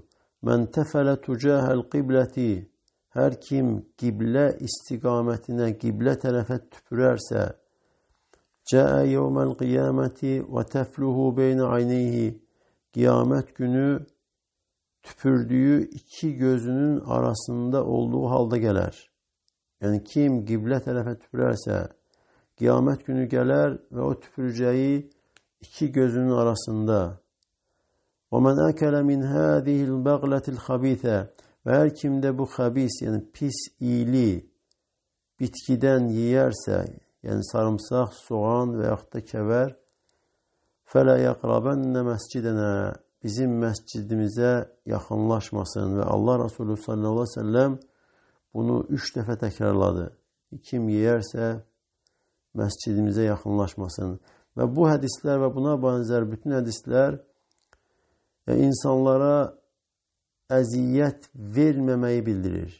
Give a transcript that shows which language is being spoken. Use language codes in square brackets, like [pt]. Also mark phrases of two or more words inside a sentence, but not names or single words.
[ar] من تفل تجاه القبلة. [tr] Her kim kıble istikametine, kıble tarafa tüpürerse [ar] جاء يوم القيامة وتفله بين عينيه. [tr] Kıyamet günü tüpürdüğü iki gözünün arasında olduğu halde gelir. Yani kim kıble tarafa tüpürerse kıyamet günü gelir ve o tüpüreceği iki gözünün arasında. [ar] وَمَنْ أَكَلَ مِنْ هَذِهِ الْبَغْلَةِ الْخَب۪يثَ. [tr] Ve her kimde bu habis, yani pis, iyili bitkiden yiyerse, yani sarımsak, soğan veyahut da kever, [ar] فَلَا يَقْرَبَنَّ مَسْجِدَنَا. [tr] Bizim mescidimize yakınlaşmasın. Ve Allah Resulü [ar] صلى الله عليه وسلم [tr] bunu 3 defa tekrarladı. Kim yerse mescidimize yakınlaşmasın. Ve bu hadisler ve buna benzer bütün hadisler insanlara eziyet vermemeyi bildirir.